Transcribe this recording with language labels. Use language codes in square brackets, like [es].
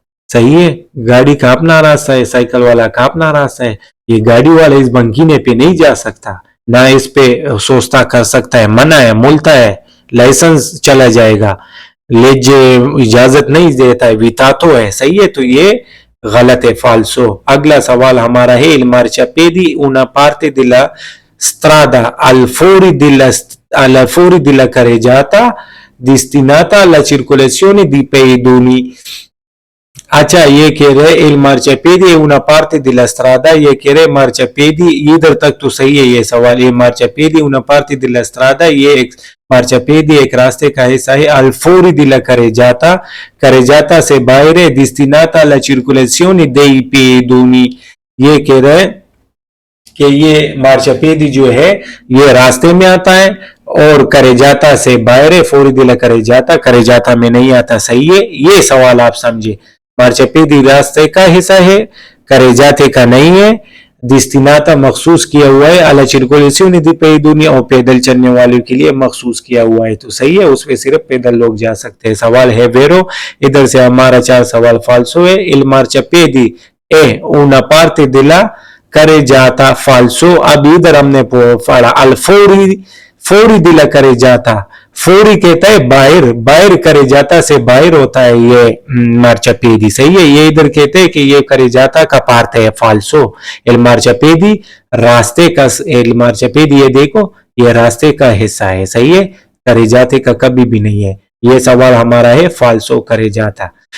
[hi] सही है, गाड़ी का अपना रास्ता है, साइकिल वाला का अपना रास्ता है, ये गाड़ी वाला इस बंकीने पे नहीं जा सकता, ना इस पे सोचता कर सकता है, मना है, मुल्ता है, लाइसेंस चला जाएगा, लेजे इजाजत नहीं देता है, वितातो है, सही है, तो ये गलत है, फाल्सो। अगला सवाल हमारा है, [it] il marciapiedi una parte della strada al fuori della carreggiata destinata alla circolazione di pedoni। [hi] अच्छा, ये कह रहे [it] il marciapiedi è una parte della strada, [hi] ये कह रहे marciapiedi, इधर तक तो सही है ये सवाल, ये [it] marciapiedi una parte della strada, [hi] ये एक marciapiedi एक रास्ते का हिस्सा है, [it] al fuori della carreggiata [hi] से बाहर है, [it] destinata alla circolazione dei pedoni, [hi] ये कह रहे कि ये marciapiedi जो है ये रास्ते में आता है और carreggiata से बाहर है, [it] fuori della carreggiata [hi] में नहीं आता, सही है, ये सवाल आप समझे, marciapiedi रास्ते का हिस्सा है, carreggiata का नहीं है, destinata मखसूस किया हुआ है, [it] alla circolazione di pedoni [hi] और पैदल चलने वालों के लिए मखसूस किया हुआ है, तो सही है, उसमें सिर्फ पैदल लोग जा सकते हैं। सवाल है वेरो, इधर से हमारा 4 सवाल फाल्सो है। [it] il marciapiedi è una parte della carreggiata, फाल्सो। [hi] अब इधर हमने पढ़ा [it] al fuori della carreggiata, [hi] फोरी कहता है बाहर, बाहर carreggiata से बाहर होता है ये marciapiedi, सही है, ये इधर कहते हैं कि ये carreggiata का पार्ट है, फाल्सो। il marciapiedi रास्ते का, il marciapiedi ये देखो ये रास्ते का हिस्सा है, सही है, carreggiata का कभी भी नहीं है, ये सवाल हमारा है फाल्सो carreggiata।